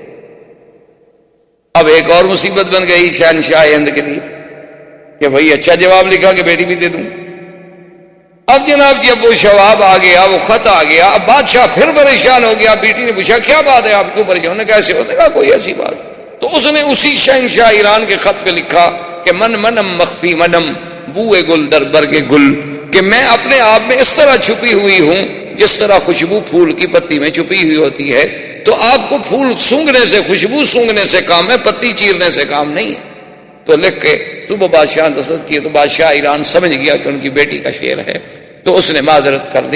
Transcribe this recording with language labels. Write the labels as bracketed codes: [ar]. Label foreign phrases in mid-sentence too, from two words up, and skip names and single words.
[ur] اب ایک اور مصیبت بن گئی شہنشاہ ہند کے لیے کہ بھائی اچھا جواب لکھا کہ بیٹی بھی دے دوں۔ اب جناب جب وہ جواب آ گیا، وہ خط آ گیا، اب بادشاہ پھر پریشان ہو گیا۔ بیٹی نے پوچھا کیا بات ہے، آپ کیوں پریشان؟ انہوں نے کہا ایسے ہوتا، کہا کوئی ایسی بات۔ تو اس نے اسی شہنشاہ ایران کے خط پہ لکھا کہ [fa] من منم مخفی منم بوئے گل در برگ گل، [ur] کہ میں اپنے آپ میں اس طرح چھپی ہوئی ہوں جس طرح خوشبو پھول کی پتی میں چھپی ہوئی ہوتی ہے۔ تو آپ کو پھول سونگھنے سے، خوشبو سونگھنے سے کام ہے، پتی چیرنے سے کام نہیں ہے۔ تو لکھ کے صبح بادشاہ دستخط کیے، تو بادشاہ ایران سمجھ گیا کہ ان کی بیٹی کا شعر ہے، تو اس نے معذرت کر دی۔